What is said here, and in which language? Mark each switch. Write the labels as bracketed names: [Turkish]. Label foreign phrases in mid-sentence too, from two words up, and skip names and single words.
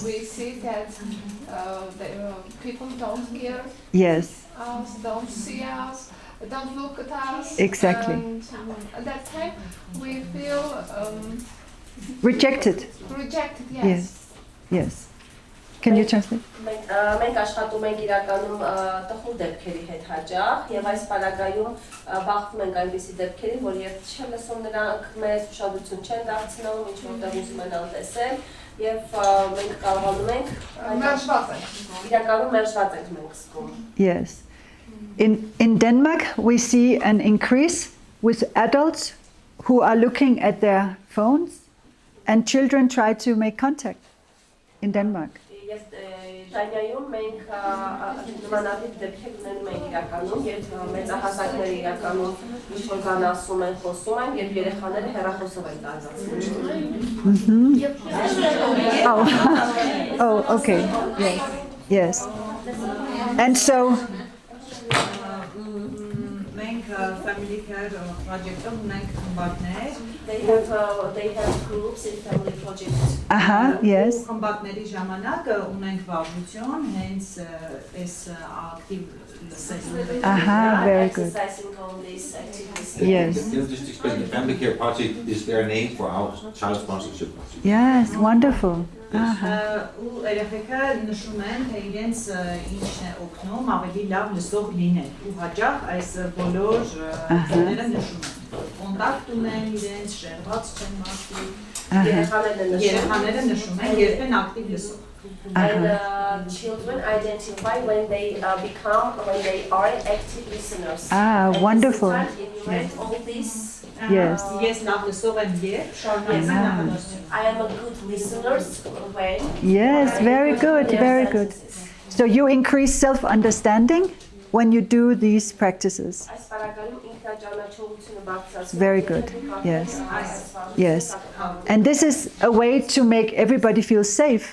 [English] We see that the people don't hear Yes. us, don't see us, don't look at us. Exactly. And at that time, we feel Rejected. rejected. Yes. Yes. Can you translate? [Armenian] Մենք աշխատում ենք իրականում տխուր դեպքերի հետ հաճախ եւ այս պարագայում բախվում ենք այնպիսի դեպքերի, որ երբ չեն լսում նրանք մեզ ուշադրություն չեն դարձնում, ինչ որտեղ ուզում են անտեսել, Եվ մենք կարողանում ենք Մերժված ենք։ իրականում մերժված ենք մենք զգում։ [English] Yes. In Denmark, we see an increase with adults who are looking at their phones, and children try to make contact in Denmark. [Armenian] Ես Դանիայում մենք նմանատիպ դեպքեր ունենում ենք իրականում, երբ մեծահասակները իրականում ինչ-որ բան ասում են, խոսում են, երբ երեխաները հեռախոսով են տարածացնում։ [English] Oh, okay. Yes. And so, family care project- [Armenian] ով ունենք խմբակներ։ [English] They have groups in family projects. yes. [Armenian] Ու խմբակների ժամանակ ունենք վարժություն, հենց այս ակտիվ լսելուն։ [English] Very good. Exercising on these activities. Yes. Just to explain, the family care project is their name for our child sponsorship project. Yes, wonderful. [Armenian] Ու երեխեքը նշում են, թե իրենց ինչն է օգնում ավելի լավ լսող լինել։ Ու հաճախ այս բոլոր բաները նշում են։ Կոնտակտ ունեն իրենց, շերված չեն մարդիկ։ Երեխաները նշում են, երբ են ակտիվ լսող։ [English] And children identify when they are active listeners. Wonderful. All this. Yes. [Armenian] Ես լավ լսող եմ երբ շարունակում եմ նախադասություն։ [English] I am a good listener when. Yes, very good, very good. So you increase self-understanding when you do these practices. Very good. Yes. Yes. And this is a way to make everybody feel safe.